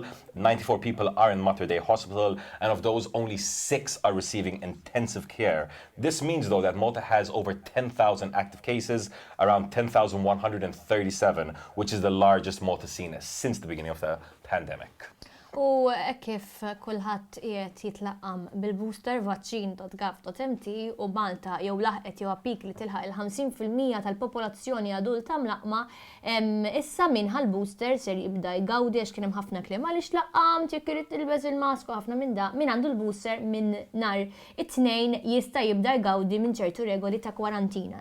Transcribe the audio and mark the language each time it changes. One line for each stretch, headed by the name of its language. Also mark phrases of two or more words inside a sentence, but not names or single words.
English: 94 people are in Mater Dei Hospital, and of those, only 6 are receiving intensive care. This means, though, that Malta has over 10,000 active cases, around 10,137, which is the largest Malta seen since the beginning of the pandemic.
Maltese: U kif kulħadd qiegħed jitlaqam bil-booster vaccine.gov.mt u Malta jew laħqet jew appik li tilħaq il-50% tal-popolazzjoni adulta mlaqma, issa minħa l-booster ser jibda jgawdi għax kien hemm ħafna kliem għaliex laqamt jekk irid tilbes il-mask u ħafna minn da min għandu l-booster minn nhar it-tnejn jista' jibda jgawdi minn ċertu regoli ta' kwarantina.